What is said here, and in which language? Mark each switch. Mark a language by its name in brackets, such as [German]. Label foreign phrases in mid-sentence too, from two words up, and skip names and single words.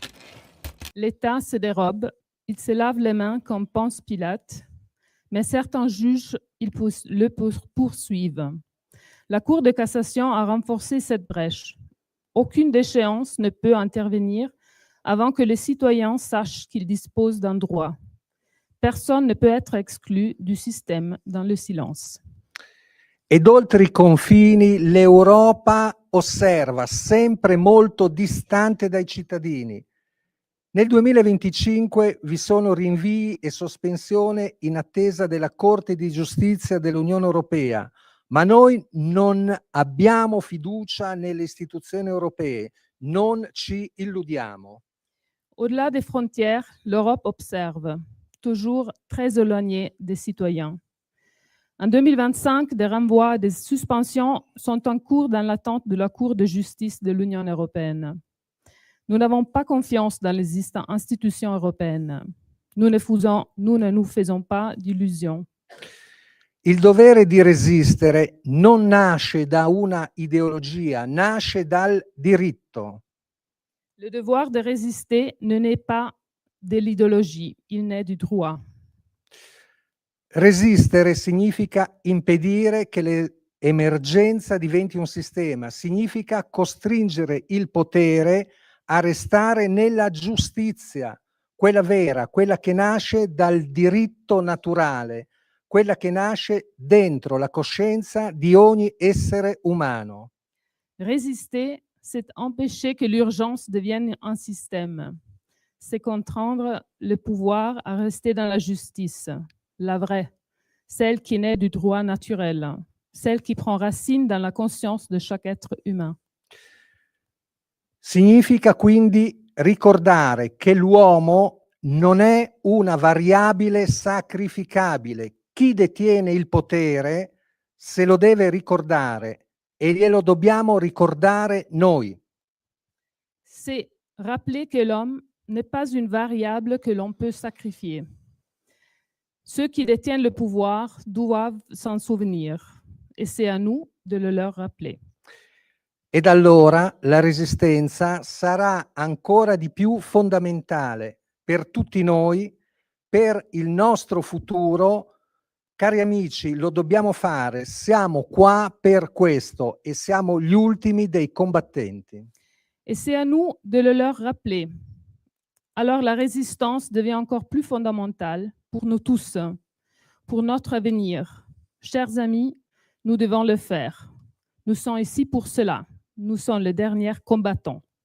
[French] L'État se dérobe, il se lave les mains comme pense Pilate, mais certains juges le poursuivent. La Cour de cassation a renforcé cette brèche. Aucune déchéance ne peut intervenir avant que les citoyens sachent qu'ils disposent d'un droit. Personne ne peut être exclu du système dans le silence. [Italian] Ed oltre i confini l'Europa osserva, sempre molto distante dai cittadini. Nel 2025 vi sono rinvii e sospensione in attesa della Corte di Giustizia dell'Unione Europea, ma noi non abbiamo fiducia nelle istituzioni europee, non ci illudiamo. [French] Au-delà des frontières, l'Europe observe, toujours très éloignée des citoyens. En 2025, des renvois, des suspensions sont en cours dans l'attente de la Cour de justice de l'Union européenne. Nous n'avons pas confiance dans les institutions européennes. Nous ne nous faisons pas d'illusions. [Italian] Il dovere di resistere non nasce da una ideologia, nasce dal diritto. [French] Le devoir de résister ne naît pas de l'idéologie, il naît du droit. [Italian] Resistere significa impedire che l'emergenza diventi un sistema, significa costringere il potere a restare nella giustizia, quella vera, quella che nasce dal diritto naturale, quella che nasce dentro la coscienza di ogni essere umano. [French] Résister, c'est empêcher que l'urgence devienne un système. C'est contraindre le pouvoir à rester dans la justice, la vraie, celle qui naît du droit naturel, celle qui prend racine dans la conscience de chaque être humain. [Italian] Significa quindi ricordare che l'uomo non è una variabile sacrificabile. Chi detiene il potere se lo deve ricordare e glielo dobbiamo ricordare noi. [French] C'est rappeler que l'homme n'est pas une variable que l'on peut sacrifier. Ceux qui détiennent le pouvoir doivent s'en souvenir et c'est à nous de le leur rappeler. [Italian] Ed allora la resistenza sarà ancora di più fondamentale per tutti noi, per il nostro futuro. Cari amici, lo dobbiamo fare, siamo qua per questo e siamo gli ultimi dei combattenti. [French] Et c'est à nous de le leur rappeler. Alors la résistance devient encore plus fondamentale pour nous tous, pour notre avenir. Chers amis, nous devons le faire. Nous sommes ici pour cela. Nous sommes les derniers combattants.